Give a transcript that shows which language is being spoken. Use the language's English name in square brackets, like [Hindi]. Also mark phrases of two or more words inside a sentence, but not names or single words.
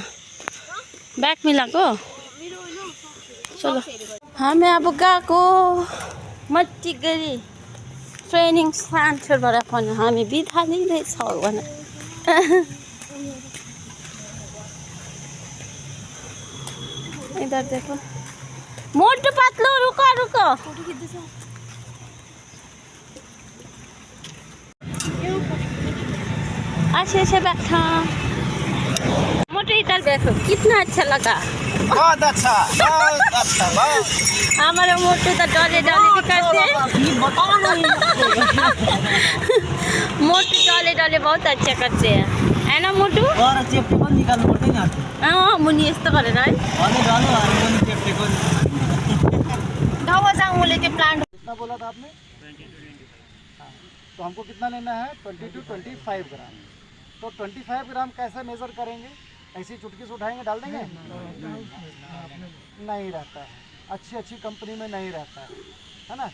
[Nepali] ब्याग मिलाएको? चलो हामी अब गएको मट्टी गरी ट्रेनिङ सेन्टरबाट पनि हामी बिदा लिँदैछौँ भने। [Hindi] इधर देखो मोटू पतलू, रुको रुको। अच्छे बैठा। मोटू इधर देखो कितना अच्छा लगा। बहुत अच्छा हमारे मोटू तो डले डले भी करते हैं। मोटू डले डले बहुत अच्छा करते हैं, है ना मोटू? [Nepali] और चेप्टे को निकाल्नु पर्दैन हातले। मुनि यस्तो गरेर है। अनि डालो हातले चेप्टे को। गाउँमा जाऊँले त्यो प्लान्ट। [Hindi] कितना बोला था आपने? 20 तो हमको कितना लेना है? 20 to 25 ग्राम। तो 25 ग्राम कैसे मेजर करेंगे? ऐसी चुटकी से उठाएंगे डाल देंगे? नहीं रहता है। अच्छी कंपनी में नहीं रहता है ना?